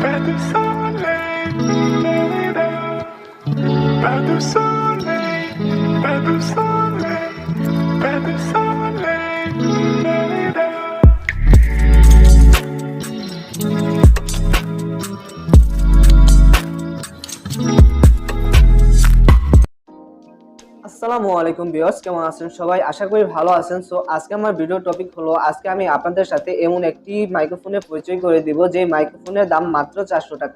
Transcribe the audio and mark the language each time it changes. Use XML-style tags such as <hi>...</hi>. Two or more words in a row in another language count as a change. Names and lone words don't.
<fr>du soleil, pas de soleil, pas de soleil, pas de soleil.</fr> <ar>السلام عليكم</ar> <bn>ভিউয়ার্স, কেমন আছেন সবাই? আশা করি ভালো আছেন। সো আজকে আমার</bn> <en>video topic</en> <bn>হলো, আজকে আমি আপনাদের সাথে এমন একটি মাইক্রোফোনের পরিচয় করে দিব যে মাইক্রোফোনের দাম মাত্র 400 টাকা।</bn>